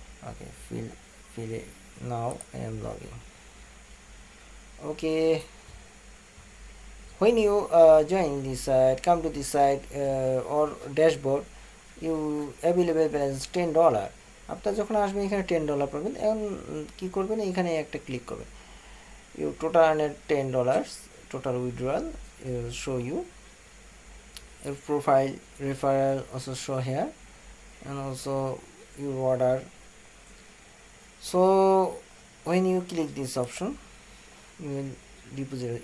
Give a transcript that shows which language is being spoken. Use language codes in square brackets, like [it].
[en] Okay, fill it. Now I am logging. Okay, when you join this site, come to this site or dashboard, you available balance $10. [bn] আপনার যখন আসবেন এখানে $10 পাবেন। এখন কি করবেন, এখানে একটা ক্লিক করবেন। [en] You total earned $10 total withdrawal. Show you your profile referral also show here, and also your order. So when you click this option, you will deposit.